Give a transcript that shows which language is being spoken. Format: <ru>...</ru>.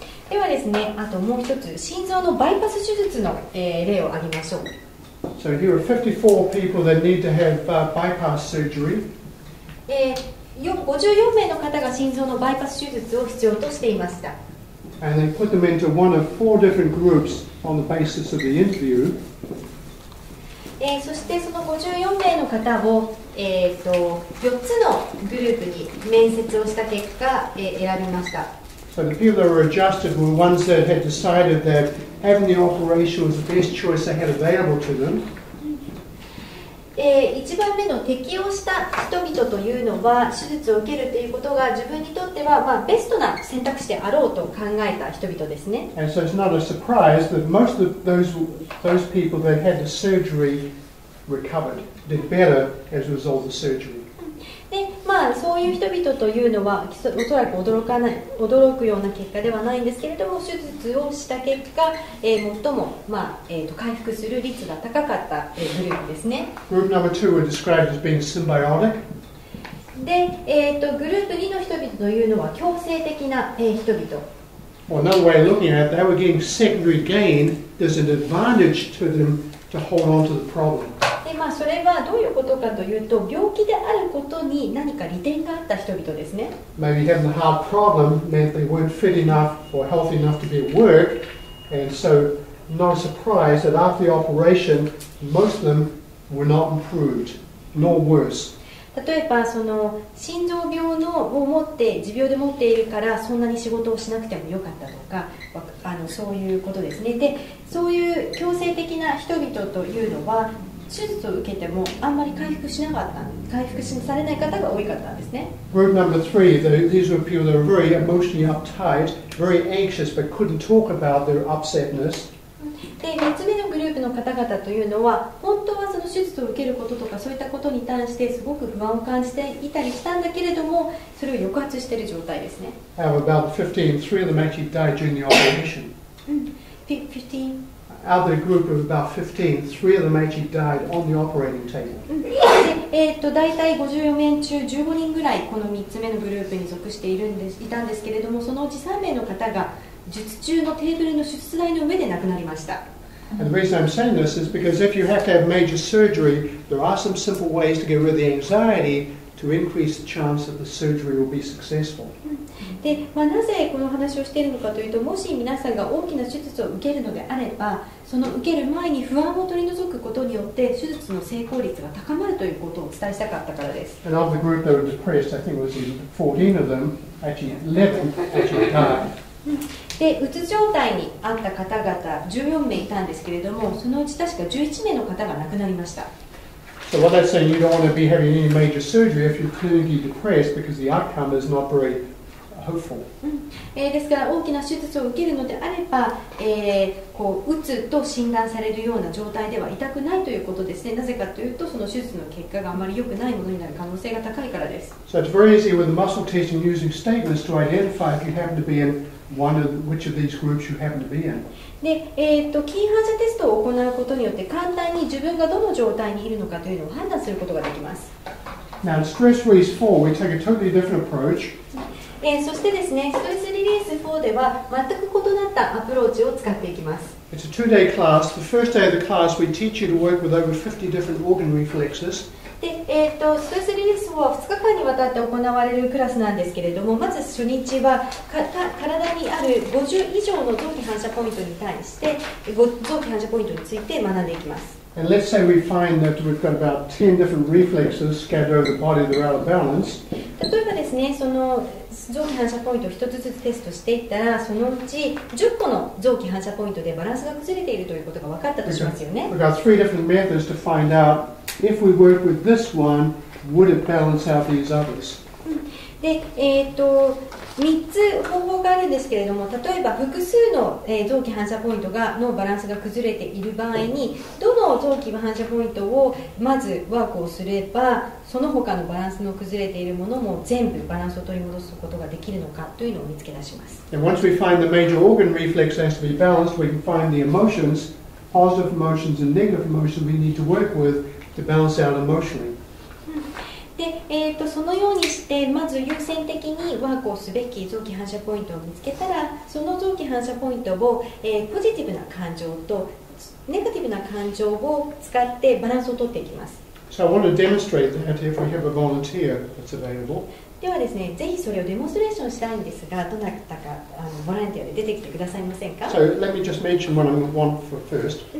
<ja>ではですね、あともう一つ、心臓のバイパス手術の、例を挙げましょう。</ja> <en>So here are 54 people that need to have bypass surgery.</en> <ja>54名の方が心臓のバイパス手術を必要としていました。</ja> <en>And they put them into one of 4 different groups on the basis of the interview.</en> <ja>そしてその54名の方を、4つのグループに面接をした結果、選びました。</ja> <en>So the people that were adjusted were ones that had decided that having the operation was the best choice they had available to them.</en> <ja>1番目の適応した人々というのは手術を受けるということが自分にとっては、ベストな選択肢であろうと考えた人々ですね。</ja> <en>And so it's not a surprise that most of those people that had the surgery recovered, did better as a result of the surgery.</en> <ja>でそういう人々というのはおそらく驚くような結果ではないんですけれども、手術をした結果、最も、回復する率が高かったグループですね。</ja> <en>Group number 2 were described as being symbiotic.</en> <ja>で、グループ2の人々というのは共生的な、人々。</ja> <en>Well, another way of looking at it, they were getting secondary gain. There's an advantage to them to hold on to the problem.</en> <ja>でそれはどういうことかというと、病気であることに何か利点があった人々ですね。</ja> <en>Maybe having the heart problem meant they weren't fit enough or healthy enough to be at work, and so not a surprise that after the operation, most of them were not improved, nor worse.</en> <ja>例えばその心臓病を持って持病で持っているからそんなに仕事をしなくてもよかったとか、そういうことですね。で、そういう強制的な人々というのは手術を受けてもあんまり回復されない方が多かったんですね。</ja> <en>Group number 3, these were people that were very emotionally uptight, very anxious, but couldn't talk about their upsetness.</en> <ja>で、3つ目のグループの方々というのは本当はその手術を受けることとかそういったことに対してすごく不安を感じていたりしたんだけれども、それを抑圧している状態ですね。</ja> <en>About 15, 3 of them actually died during the operation. 15? Out of the group of about 15, 3 of them actually died on the operating table.</en> <ja>で、大体54名中15人ぐらいこの3つ目のグループに属していたんですけれども、そのうち3名の方が術中のテーブルの手術台の上で亡くなりました。</ja> <en>And the reason I'm saying this is because if you have to have major surgery, there are some simple ways to get rid of the anxiety to increase the chance that the surgery will be successful.</en> <ja>で、なぜこの話をしているのかというと、もし皆さんが大きな手術を受けるのであれば、その受ける前に不安を取り除くことによって手術の成功率が高まるということをお伝えしたかったからです。</ja> <en>And of the group that were depressed, I think it was 14 of them, actually 11 actually died.</en> <ja>で、うつ状態にあった方々14名いたんですけれども、そのうち確か11名の方が亡くなりました。</ja> <en>So what that's saying, you don't want to be having any major surgery if you're clinically depressed because the outcome is not very hopeful.</en> <ja>ですから大きな手術を受けるのであれば、うつと診断されるような状態では痛くないということですね。なぜかというと、その手術の結果があまり良くないものになる可能性が高いからです。</ja> <en>So it's very easy with the muscle testing using statements to identify if you happen to be in which of these groups you happen to be in.</en> <ja>で、筋反射テストを行うことによって簡単に自分がどの状態にいるのかというのを判断することができます。</ja> <en>Now in stress release 4, we take a totally different approach.</en> <ja>そしてですね、ストレスリリース4では全く異なったアプローチを使っていきます。</ja> <en>It's a 2-day class. The first day of the class, we teach you to work with over 50 different organ reflexes.</en> <ja>で、ストレスリリース4は2日間にわたって行われるクラスなんですけれども、まず初日は体にある50以上の臓器反射ポイントに対して臓器反射ポイントについて学んでいきます。</ja> <en>And let's say we find that we've got about 10 different reflexes scattered over the body that are out of balance.</en> <ja>例えばですね、その臓器反射ポイントを1つずつテストしていったら、そのうち10個の臓器反射ポイントでバランスが崩れているということが分かったとしますよね。</ja> <en>We've got 3 different methods to find out if we work with this one, would it balance out these others?</en> <ja>で、3つ方法があるんですけれども、例えば複数の、臓器反射ポイントのバランスが崩れている場合に、どの臓器反射ポイントをまずワークをすれば、その他のバランスの崩れているものも全部バランスを取り戻すことができるのかというのを見つけ出します。</ja> <en>And once we find the major organ reflex has to be balanced, we can find the emotions, positive emotions and negative emotions we need to work with to balance out emotionally.</en> <ja>で、そのようにしてまず優先的にワークをすべき臓器反射ポイントを見つけたら、その臓器反射ポイントを、ポジティブな感情とネガティブな感情を使ってバランスをとっていきます。</ja> <en>So I want to demonstrate that if we have a volunteer that's available.</en> <ja>ではですね、ぜひそれをデモンストレーションしたいんですが、どなたかボランティアで出てきてくださいませんか。</ja> <en>So let me just mention what I want for first.</en>